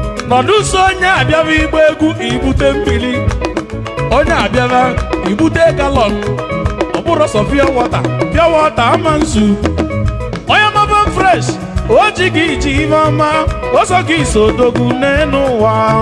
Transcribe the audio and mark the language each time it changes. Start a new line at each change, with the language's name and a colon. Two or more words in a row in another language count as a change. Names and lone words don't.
Igbo: Nọdụ so onye abịawa igba egwu ibute mmiri. Onye abịawa ibute galọn. Ọ bụrụ sọ
English: pure water. Pure water
Igbo: ama nzu. Onye maba fresh, o ji gị iji ibe ọma, o so gị so odogwu n'enu ụwa.